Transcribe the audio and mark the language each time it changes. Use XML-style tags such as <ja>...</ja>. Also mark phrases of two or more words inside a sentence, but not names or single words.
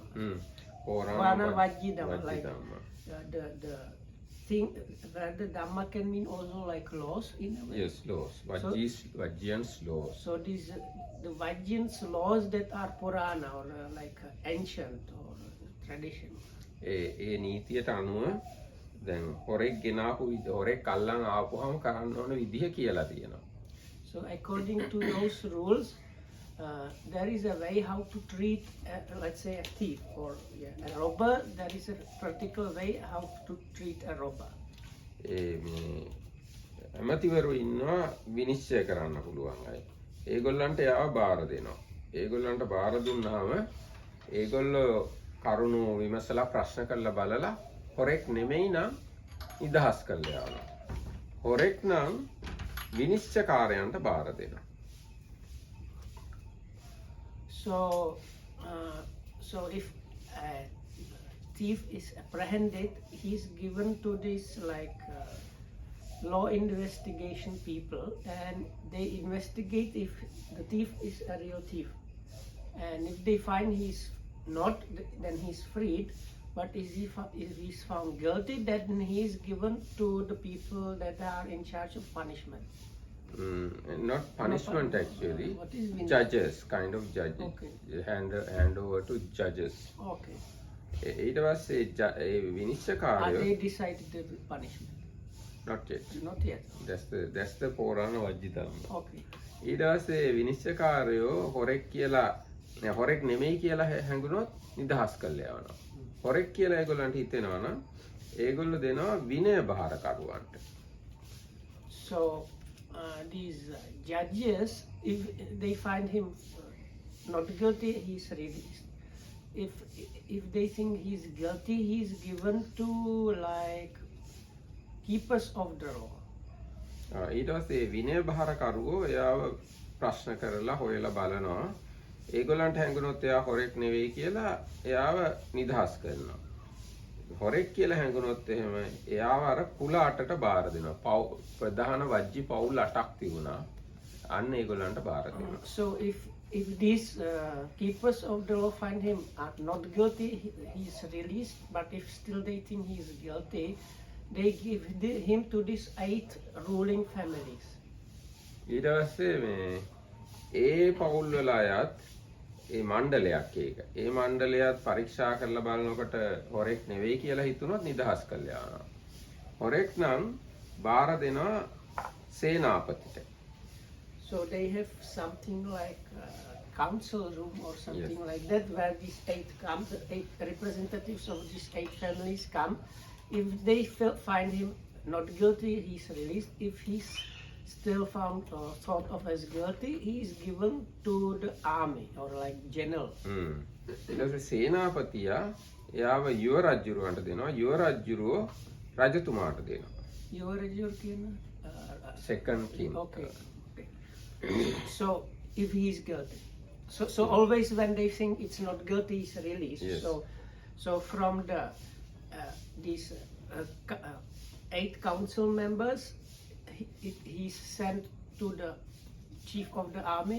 <en>Purana Vajji Dhamma, like the thing where the Dhamma can mean also like laws in a way. Yes, laws. Vajjians laws. So these the Vajjians laws that are Purana or like ancient or tradition.</en> <si>ඒ නීතියට අනුව දැන් හොරෙක් ගෙනාපු හොරෙක් අල්ලන් ආපුවම කරන්න ඕන විදිහ කියලා තියෙනවා.</si> <en>So according to those rules, there is a way how to treat, let's say, a thief or a robber. There is a particular way how to treat a robber.</en> <si>ඇමතිවරු ඉන්නවා විනිශ්චය කරන්න පුළුවන් අය. ඒගොල්ලන්ට එයාව බාර දෙනවා. ඒගොල්ලන්ට බාර දුන්නාම ඒගොල්ලෝ කරුණු විමසලා ප්‍රශ්න කරලා බලලා හොරෙක් නෙමෙයි නම් නිදහස් කරලා යනවා. හොරෙක් නම් විනිශ්චයකාරයන්ට බාර දෙනවා.</si> <en>So if a thief is apprehended, he is given to this law investigation people, and they investigate if the thief is a real thief, and if they find he's not, then he's freed. But if he's found guilty, then he is given to the people that are in charge of punishment. Not punishment actually. What is judges, kind of judges. Okay. Hand over to judges. Okay.</en> <si>ඊට පස්සේ විනිශ්චයකාරයෝ</si> <en>They decided the punishment. not yet. Not yet. That's the පෝරාණ වජ්ජි ධම්ම. Okay.</en> <si>ඊට පස්සේ විනිශ්චයකාරයෝ හොරෙක් කියලා හොරෙක් නෙමෙයි කියලා හැඟුණොත් නිදහස් කරලා යවනවා. හොරෙක් කියලා ඒගොල්ලන්ට හිතෙනවා නම් ඒගොල්ලෝ දෙනවා විනය බාරකරුවන්ට.</si> <en>So these judges, if they find him not guilty, he's released. If they think he's guilty, he's given to like keepers of the law.</en> <si>ඊට පස්සේ විනය බාරකරුවෝ එයාව ප්‍රශ්න කරලා හොයලා බලනවා. ඒගොල්ලන්ට හැඟුණොත් එයා හොරෙක් නෙවෙයි කියලා එයාව නිදහස් කරනවා. හොරෙක් කියලා හැඟුණොත් එහෙම එයාව අර කුල 8ට බාර දෙනවා. ප්‍රධාන වජ්ජි පවුල් 8ක් තිබුණා. අන්න ඒගොල්ලන්ට බාර දෙනවා.</si> <en>So if if these keepers of the law find him not guilty, he is released. But if still they think he is guilty, they give him to these 8 ruling families.</en> <si>ඊට පස්සේ මේ ඒ පවුල් වල අයත් ඒ මණ්ඩලයක් ඒක. ඒ මණ්ඩලයත් පරීක්ෂා කරලා බලනකොට හොරෙක් නෙවෙයි කියලා හිතුනොත් නිදහස් කරලා යනවා. හොරෙක් නම් බාර දෙනවා සේනාපතිට.</si> <en>So they have something like council room or something like that, where these 8 come, the 8 representatives of these 8 families come. If they find him not guilty, he's released. If he's still found or thought of as guilty, he is given to the army or like general.</en> <si>ඊට පස්සේ සේනාපතියා එයාව යුව රජුරවන්ට දෙනවා. යුව රජුරෝ රජතුමාට දෙනවා.</si> <en>Your king? Second king. Okay. So if he is guilty, so always when they think it's not guilty, he's released. Yes. So from the these 8 council members, he's sent to the chief of the army.</en>